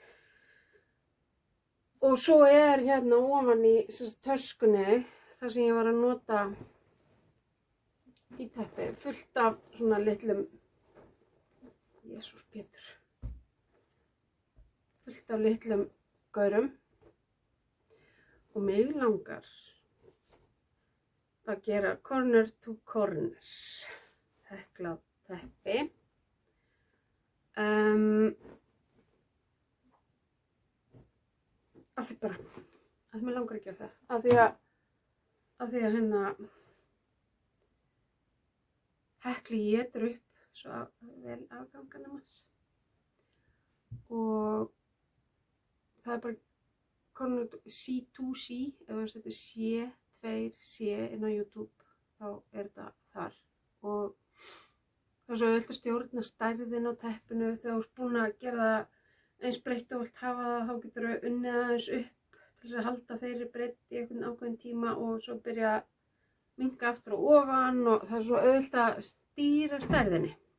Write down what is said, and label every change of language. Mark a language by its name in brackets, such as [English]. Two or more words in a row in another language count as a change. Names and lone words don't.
[Icelandic] Og svo er hérna ofan í töskunni þar sem ég var að nota í teppi fullt af svona litlum, Jesús Pétur, fullt af litlum gaurum og mig langar að gera [English] corner to corner [Icelandic] heklað teppi. Að því bara, að mér langar að gera það, að því að hérna hekli étur upp svo vel afgangan hans og það er bara [English] corner to C2C, [Icelandic] ef þú setur C2C inn á YouTube þá er þetta þar og það er svo auðvitað að stjórna stærðin á teppinu. Þegar þú ert búin að gera það eins breytt og vilt hafa það, þá getur þú unnið aðeins upp til þess að halda þeirri breytt í einhvern ákveðin tíma og svo byrja að minnka aftur og ofan og það er svo auðvitað að stýra stærðinni.